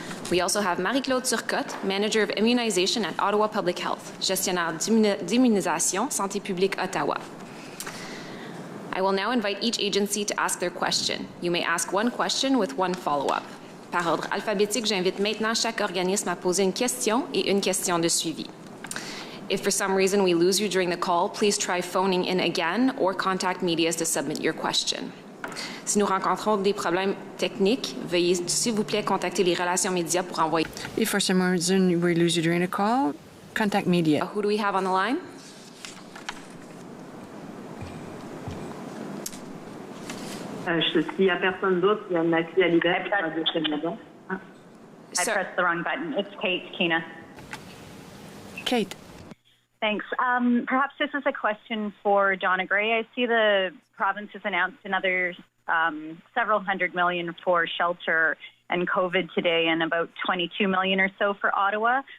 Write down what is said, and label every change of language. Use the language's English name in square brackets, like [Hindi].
[English] We also have Marie-Claude Turcotte, Manager of Immunization at Ottawa Public Health, [French] Gestionnaire d'immunisation, Santé publique Ottawa. [English] I will now invite each agency to ask their question. You may ask one question with one follow-up. [French] Par ordre alphabétique, j'invite maintenant chaque organisme à poser une question et une question de suivi. [English] If for some reason we lose you during the call, please try phoning in again or contact media to submit your question. [French] Si nous rencontrons des problèmes techniques, veuillez s'il vous plaît contacter les relations médias pour envoyer. [English] If for some reason we lose you during a call, contact media. Who do we have on the line? [French] S'il n'y a personne d'autre, il y a une accès à libérer. [English] I pressed the wrong button. It's Kate, Kina. Kate. Thanks. Perhaps this is a question for Donna Gray. I see the province has announced another several hundred million for shelter and COVID today and about 22 million or so for Ottawa.